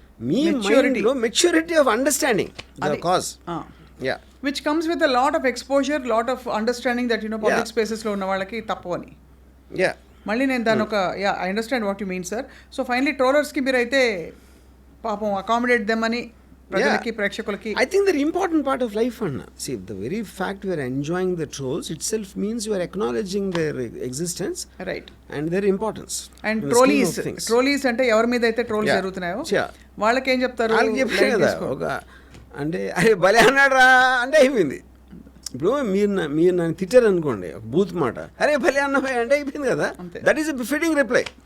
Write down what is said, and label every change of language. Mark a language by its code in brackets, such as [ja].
[te] మీ మైండ్లో [en] Maturity of understanding the cause. Which comes with a lot of exposure, lot of understanding that public స్పేసెస్లో [te] ఉన్న వాళ్ళకి తప్పవని. మళ్ళీ నేను దాని ఒక [en] I understand what you mean sir. [te] So finally ట్రోలర్స్కి మీరైతే పాపం అకామిడేట్ దెమ్ అని ప్రజలకి, ప్రేక్షకులకి. [en] I think they're important part of life, Anna. See, the very fact we are enjoying the trolls itself means you are acknowledging their existence, right, and their importance. [te] And trolleys అంటే ఎవరి మీద అయితే trolls జరుగుతున్నాయో వాళ్ళకి ఏం చెప్తారు, వాళ్ళకి చెప్పారు కదా, ఒక అంటే అరే భలే అన్నాడు అంటే అయిపోయింది. ఇప్పుడు మీరు నన్ను తిట్టారు అనుకోండి ఒక బూత్ మాట, అరే భలే అన్నభాయ్ అంటే అయిపోయింది కదా. [en] That is a befitting reply.